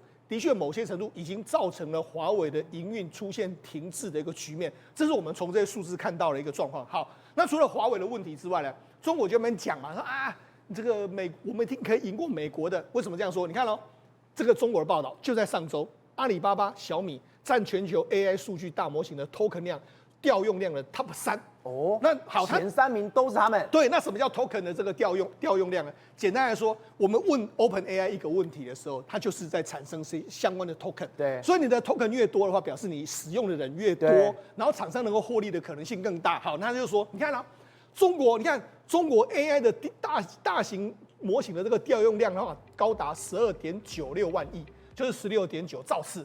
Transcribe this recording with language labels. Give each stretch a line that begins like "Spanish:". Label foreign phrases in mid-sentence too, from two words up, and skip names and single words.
Chinese: 的確，某些程度已經造成了華為的營運出現停滯的一個局面，這是我們從這些數字看到的一個狀況。好，那除了華為的問題之外呢，中國就沒講嘛，說啊，這個我們可以贏過美國的，為什麼這樣說？你看哦，這個中國的報道就在上周，阿里巴巴、小米佔全球 AI 數據大模型的 token 量、調用量的 Top 3。哦，那好，前3名都是他們。對，那什麼叫 token 的這個調用量呢？簡單來說，我們問 OpenAI 一個問題的時候，它就是在產生相關的 token。對，所以你的 token 越多的話，表示你使用的人越多，然後廠商能夠獲利的可能性更大。好，那就是說，你看啊，中國 AI 的大型模型的這個調用量的話，高達12.96萬億，就是16.9兆次。